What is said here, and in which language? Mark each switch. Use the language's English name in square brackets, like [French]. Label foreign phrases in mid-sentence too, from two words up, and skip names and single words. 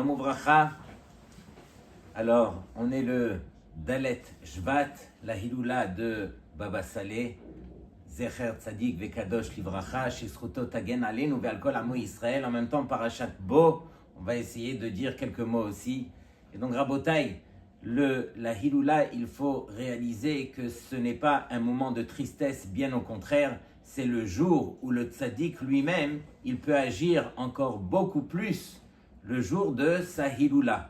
[French] Livracha. Alors, on est le [Hebrew] ד' שבט, [French] la Hiloula de Baba Saleh, [Hebrew] זכר צדיק וקדוש לברכה שזכותו תגן עלינו ועל כל עמו ישראל. [French] En même temps, Parashat Bo, on va essayer de dire quelques mots aussi. Et donc, Rabotai, la Hiloula, il faut réaliser que ce n'est pas un moment de tristesse, bien au contraire, c'est le jour où le tzaddik lui-même, il peut agir encore beaucoup plus le jour de sa Hiloula.